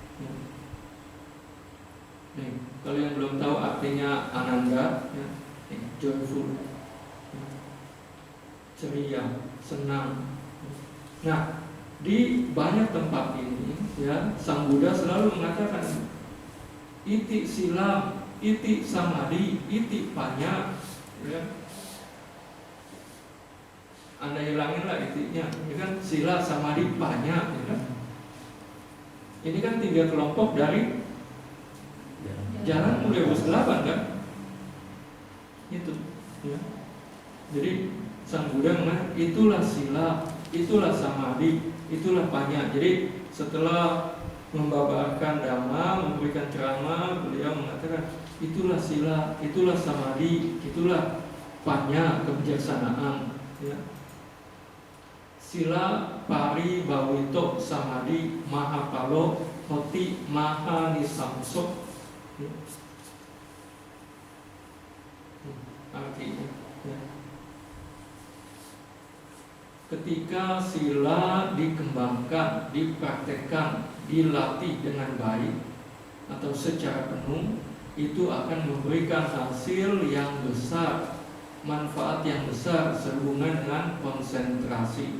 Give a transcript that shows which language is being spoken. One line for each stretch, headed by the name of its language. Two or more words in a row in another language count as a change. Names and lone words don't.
Indonesian: Nih, kalau yang belum tahu artinya Ananda, ya, joyful, ceria, senang. Nah, di banyak tempat ini, ya, Sang Buddha selalu mengatakan
Pali: iti silam, iti samadhi, iti panya,
Indonesian: ya. Anda hilanginlah itinya, ini kan
Pali: sila, samadhi, panya,
Indonesian: ya kan? Ini kan 3 kelompok dari jalan mulia ke-8 kan? Itu, ya. Jadi Sang Buddha mengatakan itulah sila, itulah samadhi, itulah panya. Jadi setelah membabarkan dhamma, memberikan ceramah, beliau mengatakan itulah sila, itulah samadhi, itulah panya, kebijaksanaan, ya.
Pali: Sila pari bawito samadhi mahapalo hoti mahanisamso.
Indonesian: Artinya, ya, ketika sila dikembangkan, dipraktekkan, dilatih dengan baik atau secara penuh, itu akan memberikan hasil yang besar, manfaat yang besar sehubungan dengan konsentrasi.